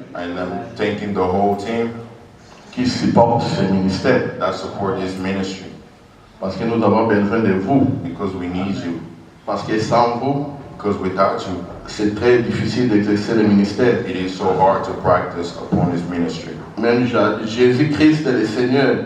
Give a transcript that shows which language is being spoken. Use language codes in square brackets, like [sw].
[en] And I'm thanking the whole team [fr] qui supporte ce ministère. [en] that support this ministry, [fr] Parce que nous avons besoin de vous. [en] because we need you. [fr] Parce que sans vous, [en] Because without you, [fr] c'est très difficile d'exercer le ministère. [en] it is so hard to practice upon His ministry. [fr] Même Jésus-Christ le Seigneur